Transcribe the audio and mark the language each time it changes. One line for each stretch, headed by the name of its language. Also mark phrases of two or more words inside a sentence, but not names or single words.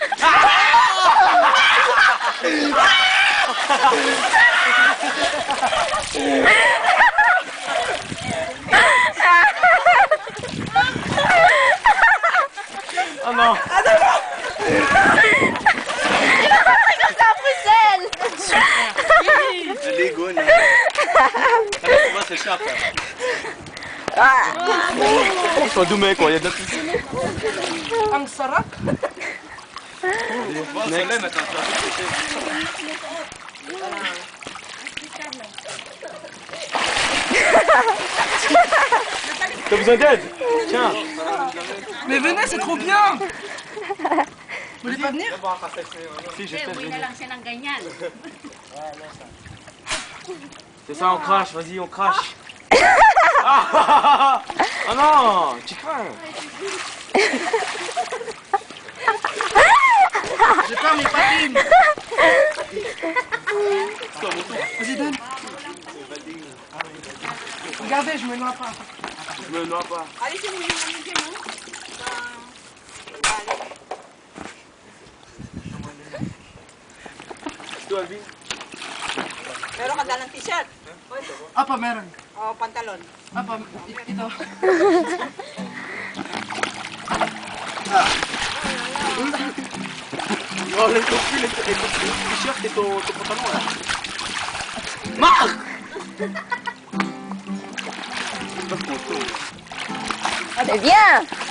French: Oh non. Les gones. Comment c'est cher, Ils sont doux, quoi. Il y a de la piscine.
Filipino: Ang sarap.
French: T'as besoin d'aide? Tiens. Mais venez, c'est trop bien. Vous voulez pas venir? Si, je t'aide.
Filipino: Uwi na lang siya ng ganyan.
French: C'est ça, on crache, vas-y, on crache. Ah non, tu crains. J'ai peur mes patines. Vas-y, donne. Regardez, je me noie pas. Je me noie pas.
Filipino: Alisin mo yung ano dyan, no?
French: Toi, Alvin.
Filipino: Meron ka dalang t-shirt. Apa, meron. O, pantalon. Apa, ito.
French: Oh, laisse ton pull et ton t-shirt et ton pantalon là. Marc! Mais viens.